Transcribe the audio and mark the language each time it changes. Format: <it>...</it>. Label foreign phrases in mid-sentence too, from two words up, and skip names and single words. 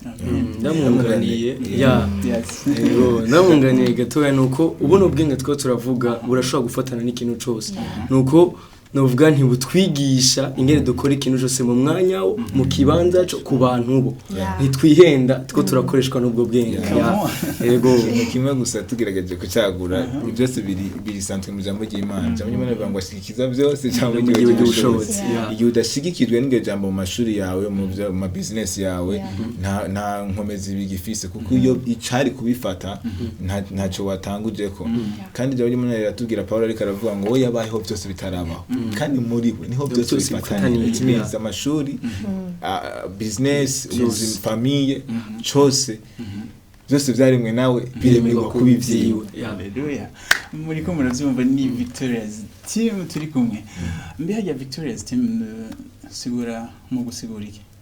<rn>Amen. Mm, ndamwunganiye. Mm. Ya. Yes. Yego, ndamwunganiye gatoya ni uko ubu ni ubwenge two turavuga burashobora gufatana n'ikintu cose.</rn> <en>Yeah.</en> <rn>Ni uko novuga ntibutwigisha ingene dukora ikintu cose mu mwanya wo, mu kibanza co, ku bantu bo. Yeah. Ntitwihenda, two Mm. turakoreshwa n'ubwo bwenge.</rn> <en>Yeah. Yeah. Come on.</en> <rn>Yego. Ikintu kimwe gusa tugerageje kucagura, Uh-huh. byose biri, biri sanzwe mu jambo ry'Imana. Mm. Ijambo ry'Imana rivuga ngo, "Ashyigikiza byose, ijambo Mu ry'iwe gihe ry'ubushobozi." ry'ubushobozi.</rn> <en>Yeah. Yeah.</en> <rn>Igihe udashigikijwe n'iryo jambo mu mashuri yawe, mu byo, mu ma business yawe, Yeah. nta, nta nkomezi bigifise, kuko Mm. iyo icari kubifata, Mm. nta, ntaco watangujeko. Mm. Yeah. Kandi ijambo ry'Imana riratubwira, Pawulo ariko aravuga ngo, "We yabayeho byose bitarabaho." Mm. Kandi muri we niho Byose byose bifataniye. bifataniye.</rn> <en>It means Yeah.</en> <rn>amashuri, Mm. ah, business, Yes. ubuzima, famille, Mm-hmm. cose. Mm-hmm. Byose byaremwe nawe, biremerwa kuba ivyiwe.</rn> <en>Yeah. Hallelujah.</en> <rn>Muriko muravyumva ni Victoria's Team turi kumwe. Mm. Mbe harya Victoria's Team, eh, sigura mu gusigura iki?</rn>